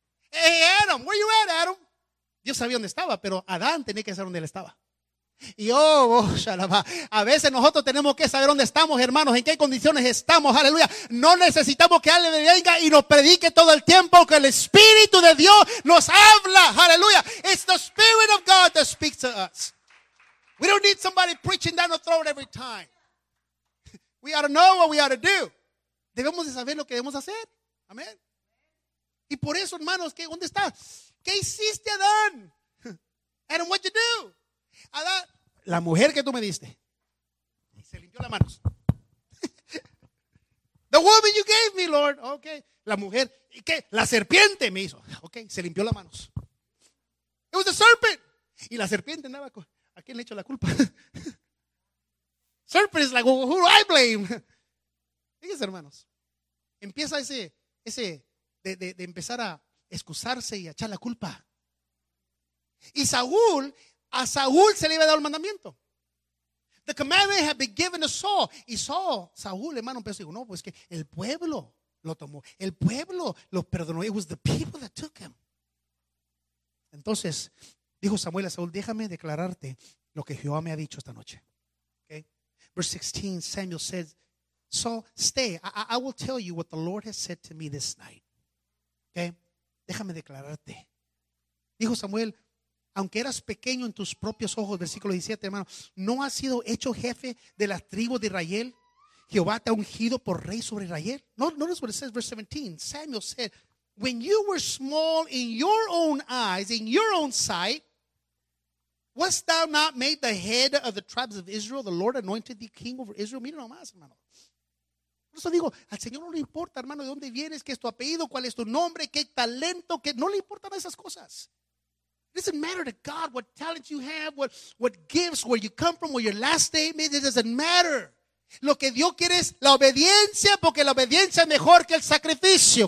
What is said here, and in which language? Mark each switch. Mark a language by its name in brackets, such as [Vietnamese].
[English] Hey, Adam, where you at, Adam? [Spanish] Dios sabía dónde estaba, pero Adán tenía que saber dónde él estaba. Y a veces nosotros tenemos que saber dónde estamos, hermanos, en qué condiciones estamos, aleluya. No necesitamos que alguien venga y nos predique todo el tiempo, que el Espíritu de Dios nos habla, aleluya. [English] It's the Spirit of God that speaks to us. We don't need somebody preaching down our throat every time. We ought to know what we ought to do. [Spanish] Debemos de saber lo que debemos hacer, amén. Y por eso, hermanos, ¿qué, dónde está? ¿Qué hiciste, Adán? [English] Adam, what you do? [Spanish] Adán, la mujer que tú me diste. Y se limpió las manos. [English] The woman you gave me, Lord. [Spanish] Okay. La mujer. ¿Y qué? La serpiente me hizo. Okay. Se limpió las manos. [English] It was the serpent. [Spanish] Y la serpiente andaba con. ¿A quién le echó la culpa? [English] Serpent is like, well, who do I blame? [Spanish] Fíjense, hermanos. Empieza ese de empezar a excusarse y a echar la culpa. Y Saúl. A Saúl se le iba a dar el mandamiento. [English] The commandment had been given to Saul. [Spanish] Y Saúl, hermano, empezó a decir, no, pues que el pueblo lo tomó. El pueblo lo perdonó. [English] It was the people that took him. [Spanish] Entonces, dijo Samuel a Saúl, déjame declararte lo que Jehová me ha dicho esta noche. [English] Okay? Verse 16, Samuel says, Saul, stay. I will tell you what the Lord has said to me this night. [Spanish] Okay? Déjame declararte. Dijo Samuel, aunque eras pequeño en tus propios ojos, versículo 17, hermano, ¿no has sido hecho jefe de las tribus de Israel? Jehová te ha ungido por rey sobre Israel. [English] Notice what it says, verse 17. Samuel said, when you were small in your own eyes, in your own sight, wast thou not made the head of the tribes of Israel? The Lord anointed thee king over Israel. [Spanish] Mira nomás, hermano. Por eso digo, al Señor no le importa, hermano, de dónde vienes, qué es tu apellido, cuál es tu nombre, qué talento, qué, no le importan esas cosas. [English] It doesn't matter to God what talent you have, what gifts, where you come from, what your last name is. It doesn't matter. [Spanish] Lo que Dios quiere es la obediencia, porque la obediencia es mejor que el sacrificio.